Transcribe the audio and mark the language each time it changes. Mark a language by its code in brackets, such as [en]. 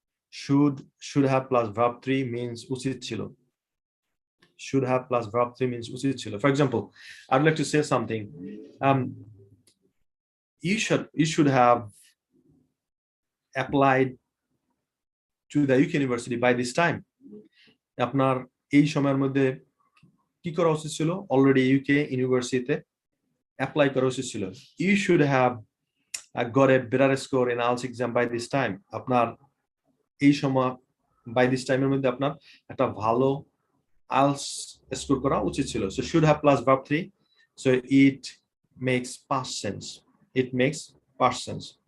[en] Should have plus verb 3 means [bn] uchit chilo. [en] Should have plus verb 3 means uchit chilo. For example, I'd like to say something. You should have applied to the UK University by this time. [bn] আপনার এই সময়ের মধ্যে কি করা উচিত ছিল? [en] Already UK University apply [bn] করা উচিত ছিল. [en] You should have got a better score in IELTS exam by this time. [bn] আপনার এই সময় [en] by this time [bn] এর মধ্যে আপনার একটা ভালো IELTS score করা উচিত ছিল. [en] So should have plus verb 3. So it makes past sense. It makes past sense.